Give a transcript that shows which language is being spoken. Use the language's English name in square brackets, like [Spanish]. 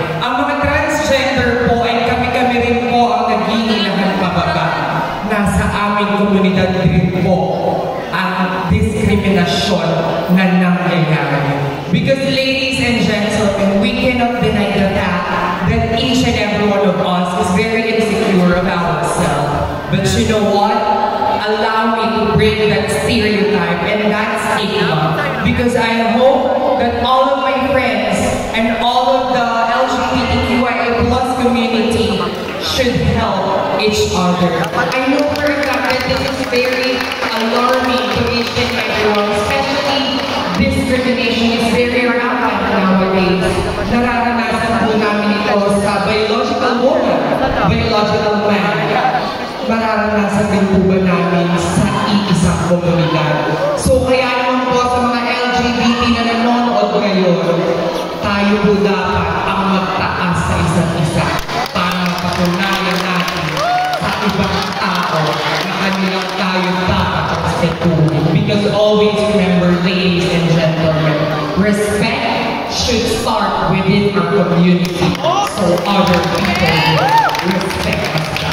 [Filipino] Ang mga transgender po ay kami-kami rin po ang nag-iilangan pababa. Nasa aming komunidad rin po ang diskriminasyon na nangyayari. [English] Because ladies and gentlemen, we cannot deny the fact that each and every one of us is very insecure about ourselves. But you know what? Allow me to break that stereotype and that stigma, because I hope that all of my friends and all of the LGBTQIA+ community should help each other. I know for a fact that this is very alarming to each and everyone, especially discrimination is very rampant nowadays. [Filipino] Nararanasan po namin ito sa biological woman, biological man. Mararanasan din po ba namin sa iisang komunidad. So kaya naman po sa mga LGBT na nanonood ngayon, tayo po dapat ang magtaas sa isa't isa para mapatunayan natin sa ibang tao na kanilang tayo dapat respetuhin. [English] Because always remember, ladies and gentlemen, respect should start within our community so other people will respect us.